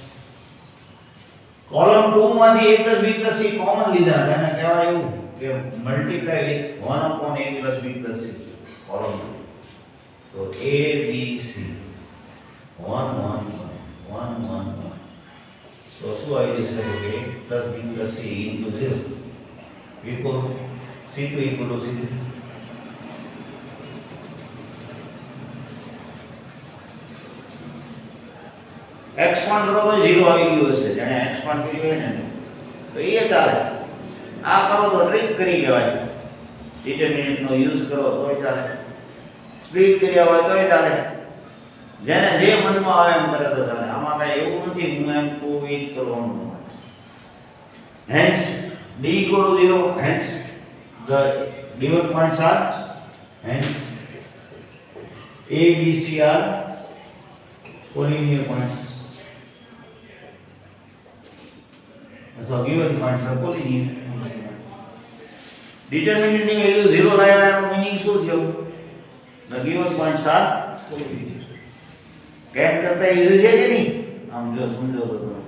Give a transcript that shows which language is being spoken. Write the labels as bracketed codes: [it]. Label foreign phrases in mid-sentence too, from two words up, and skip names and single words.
[gu] કોલમ 2 માંથી a b c કોમન લીધા તેને કહેવાય એવું કે [en] multiply with [gu] 1 upon a b c કોલમ તો a b c 1 1 1 1 1 તો શું આવી જશે કે a b c [en] into 0 equal c2 equal to c3 [gu] expand કરો તો 0 આવી ગયું હશે જેને expand કર્યું હોય ને તો એ ચાલે આ કરો તો ટ્રિક કરી કહેવાય ડિટરમિનન્ટ નો યુઝ કરો તોય ચાલે સ્પ્લિટ કર્યા હોય તોય ચાલે જેને જે મનમાં આવે એમ કરે તો ચાલે આમાં કઈ એવું નથી હું એમ કહું એ જ કરવાનું [en] hence d equal to 0 hence the given points are hence a b c are collinear points so given points are collinear [gu] determinant ની વેલ્યુ 0 લાવ્યા એનો મીનિંગ શું થયો [en] the given points are collinear [gu] કેમ કરતા ઈઝી છે કે નહીં આમ જો સમજો તો